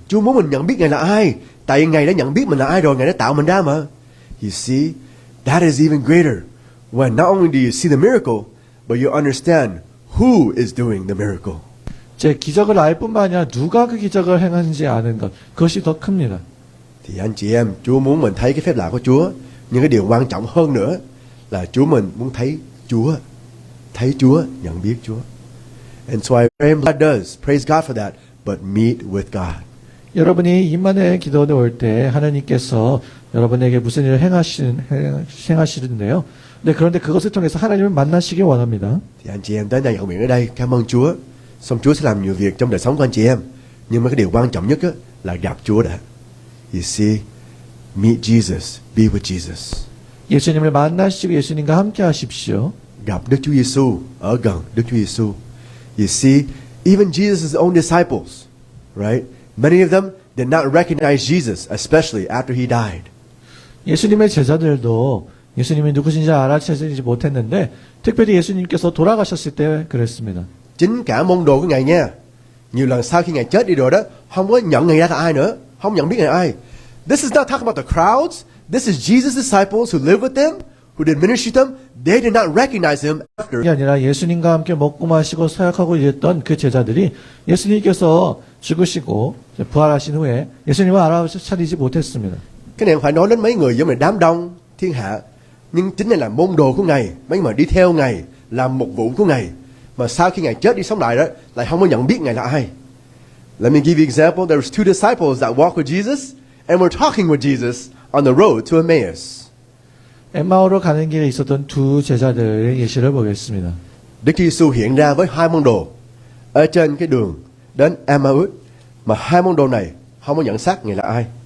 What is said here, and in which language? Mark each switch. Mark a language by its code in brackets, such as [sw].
[vi] Chúa muốn mình nhận biết Ngài là ai. Tại Ngài đã nhận biết mình là ai rồi, Ngài đã tạo mình ra mà. [en] You see, that is even greater. When not only do you see the miracle, but you understand who is doing the miracle. [ko] 기적을 알 뿐만 아니라 누가 그 기적을 행하는지 아는 것, 그것이 더 큽니다. [vi] Thì anh chị em, Chúa muốn mình thấy cái phép lạ của Chúa. Nhưng cái điều quan trọng hơn nữa là mình muốn thấy Chúa, nhận biết Chúa. [en] And so I pray God does. Praise God for that. But meet with God. [ko] 여러분이 임만의 기도원에 올 때 하나님께서 여러분에게 무슨 일을 행하시는데요. 네, 그런데 그것을 통해서 하나님을 만나시기 원합니다. [vi] Thì anh chị em tới nhà cầu nguyện ở đây, cảm ơn Chúa. Xong Chúa sẽ làm nhiều việc trong đời sống của anh chị em. Nhưng mà cái điều quan trọng nhất là gặp Chúa đã. [en] You see, meet Jesus, be with Jesus. [ko] 예수님을 만나시고 예수님과 함께 하십시오. [vi] Gặp Đức Chúa Giêsu, ở gần Đức Chúa Giêsu. [en] You see, Even Jesus' own disciples, right? Many of them did not recognize Jesus, especially after he died. [ko] 예수님의 제자들도 예수님이 누구신지 알아채지 못했는데 특별히 예수님께서 돌아가셨을 때 그랬습니다. [vi] Chính cả môn đồ của Ngài nha. Nhiều lần sau khi Ngài chết đi rồi đó, không có nhận Ngài ra là ai nữa, không nhận biết Ngài ai. [en] This is not talking about the crowds. This is Jesus' disciples who lived with them, who did ministry to them. They did not recognize him after. [ko] 이게 아니라 예수님과 함께 먹고 마시고 사역하고 이랬던 그 제자들이 예수님께서 죽으시고 부활하신 후에 예수님을 알아차리지 못했습니다. [vi] Cái này không phải nói đến mấy người giống như đám đông thiên hạ, nhưng chính này là môn đồ của Ngài, mấy người đi theo Ngài, làm mục vụ của Ngài, mà sau khi Ngài chết đi sống lại đó, lại không có nhận biết Ngài là ai. [en] Let me give you an example. There was two disciples that walked with Jesus and were talking with Jesus on the road to Emmaus. [ko] 엠마오로 가는 길에 있었던 두 제자들의 예시를 보겠습니다. [vi] Đức Chúa Giêsu hiện ra với hai môn đồ ở trên cái đường đến Emmaus, mà hai môn đồ này không có nhận xác Ngài là ai.